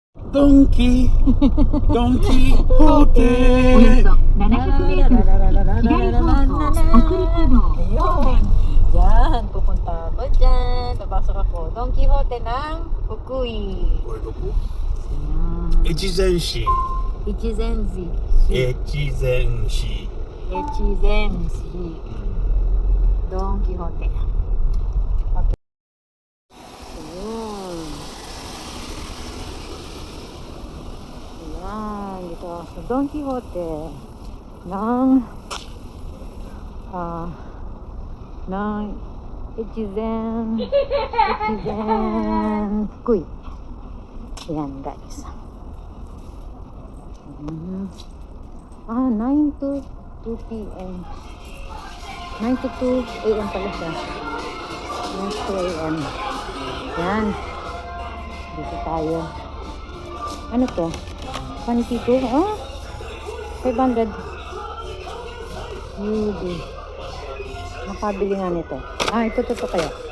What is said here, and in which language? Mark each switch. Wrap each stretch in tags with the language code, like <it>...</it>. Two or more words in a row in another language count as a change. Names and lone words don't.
<ja>ドンキドンキホーテおよそ700メートル左方向北陸道</ja> <tl>Ayun. Diyan, pupunta ako dyan. Papasok ako. Don Quixote ng Fukui.</tl> <ja>これどこ？</ja> <tl>Ayan.</tl> <ja>越前市</ja> <tl>Ichizenzi.</tl> <ja>越前市</ja> <tl>Ichizenzi. Don Quixote. Okay. Ayun. Ayan. Dito ako sa Don Quixote ng Ichizen Fukui. Ayan guys. 9 to 2 p.m. 9 to 2 a.m. pala siya. 9 to 2 a.m. Yan. Dito tayo. Ano to? Panitito? 500 UD. Makabili nga nito. Ito kaya.</tl>